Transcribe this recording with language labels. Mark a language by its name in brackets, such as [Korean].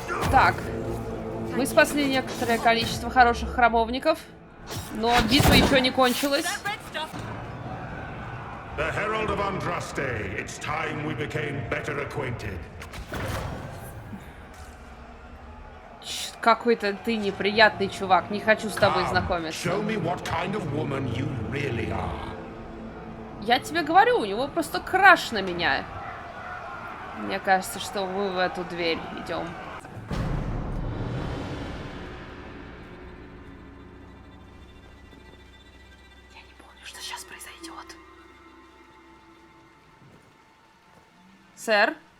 [Russian] Так, мы спасли некоторое количество хороших храмовников, но битва еще не кончилась. [English] The Herald of Andraste, it's time we became better acquainted. [Russian] Какой-то ты неприятный чувак, не хочу с тобой знакомиться. [English] Show me what kind of woman you really are. [Russian] Я тебе говорю, у него просто краш на меня. Мне кажется, что мы в эту дверь идем. Я не помню, что сейчас произойдет. Сэр?